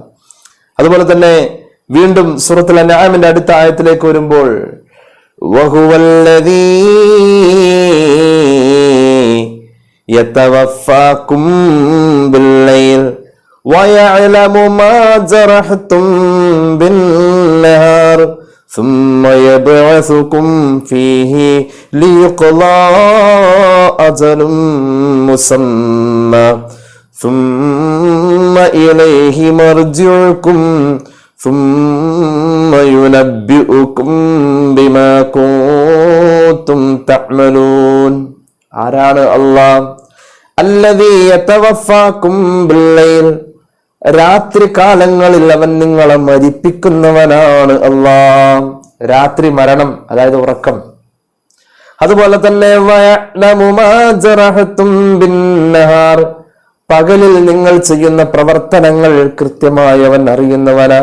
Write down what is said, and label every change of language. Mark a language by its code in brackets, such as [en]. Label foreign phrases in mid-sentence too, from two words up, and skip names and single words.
[ml] അതുപോലെ തന്നെ വീണ്ടും സൂറത്തുൽ അൻആമിന്റെ അടുത്ത ആയത്തിലേക്ക് വരുമ്പോൾ, വഹുവല്ലദീ [ar] يتوفاكم بالليل ويعلم ما جرحتم بالنهار ثم يبعثكم فيه ليقضى أجل مسمى ثم إليه مرجعكم ثم ينبئكم بما كنتم تعملون. [ml] ആരാണ് അല്ലാഹ്? [ar] الذي يتوفاكم بالليل, [ml] രാത്രി കാലങ്ങളിൽ അവൻ നിങ്ങളെ മരിപ്പിക്കുന്നവനാണ് അല്ലാഹ്. രാത്രി മരണം, അതായത് ഉറക്കം. അതുപോലെ തന്നെ [ar] ويعلم ما جرحتم بالنهار, [ml] പകലിൽ നിങ്ങൾ ചെയ്യുന്ന പ്രവർത്തനങ്ങൾ കൃത്യമായി അവൻ അറിയുന്നവനാ.